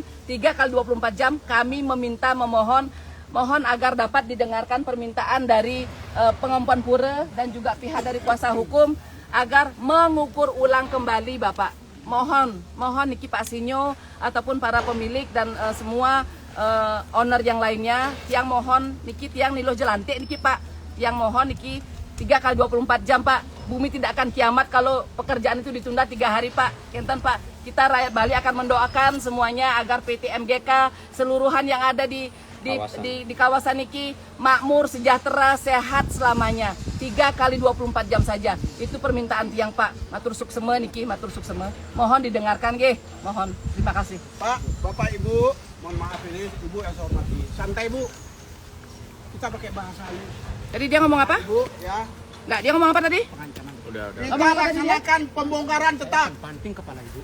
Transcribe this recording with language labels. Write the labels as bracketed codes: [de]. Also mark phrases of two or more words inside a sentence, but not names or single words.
[id] 3 kali 24 jam kami mohon agar dapat didengarkan permintaan dari pengempon pura dan juga pihak dari kuasa hukum agar mengukur ulang kembali Bapak. Mohon niki Pak Sinyo ataupun para pemilik dan semua owner yang lainnya yang mohon niki tiang niloh jelantik niki Pak. Yang mohon niki 3 kali 24 jam Pak. Bumi tidak akan kiamat kalau pekerjaan itu ditunda 3 hari Pak. [ban] Kenten Pak. [id] Kita rakyat Bali akan mendoakan semuanya agar PT MGK seluruhan yang ada di kawasan niki makmur, sejahtera, sehat selamanya. 3 kali 24 jam saja. Itu permintaan tiang Pak. [ban] Matur suksema niki, matur suksema. [id] Mohon didengarkan nggih. Mohon. Terima kasih. Pak, Bapak, Ibu, mohon maaf ini Ibu yang saya hormati. Santai Bu. Kita pakai bahasa ini. Jadi dia ngomong apa? Ibu ya. Enggak, dia ngomong apa tadi? Kita laksanakan pembongkaran tetap. Banting kepala ibu.